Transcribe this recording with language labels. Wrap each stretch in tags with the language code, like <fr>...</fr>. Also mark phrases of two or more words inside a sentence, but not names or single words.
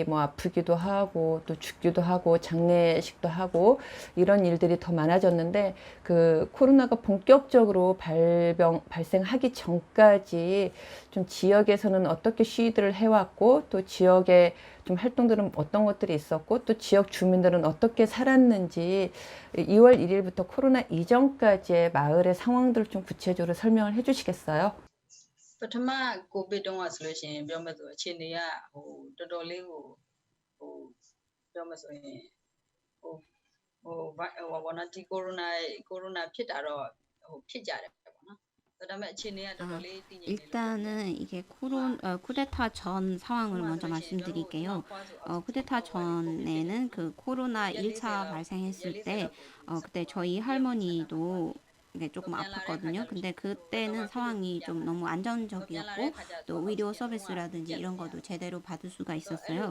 <ko>뭐 아프기도 하고 또 죽기도 하고 장례식도 하고 이런 일들이 더 많아졌는데 그 코로나가 본격적으로 발생하기 전까지 좀 지역에서는 어떻게 시위들을 해왔고 또 지역의 좀 활동들은 어떤 것들이 있었고 또 지역 주민들은 어떻게 살았는지 2월 1일부터 코로나 이전까지의 마을의 상황들을 좀 구체적으로 설명을 해 주시겠어요?</ko> <my>ပထမကိုဗစ်တုန်းကဆိုလို့ရှိရင်ပြောမယ်ဆိုအခြေအနေကတော်တော်လေးကိုပြောမယ်ဆိုရင်ဟိုဘောနော်ဒီကိုရိုနာဖြစ်တာတော့ဖြစ်ကြတယ်ပေါ့နော်ဒါပေမဲ့အခြေအနေကတော်တော်လေးတည်ငြိမ်နေလို့</my> <ko>일단은 이게 쿠데타 전 상황을 먼저 말씀드릴게요. 쿠데타 전에는 그 코로나 1차 발생했을 때 그때 저희 할머니도 이게 조금 아팠거든요. 근데 그때는 상황이 좀 너무 안정적이었고 또 의료 서비스라든지 이런 것도 제대로 받을 수가 있었어요.</ko>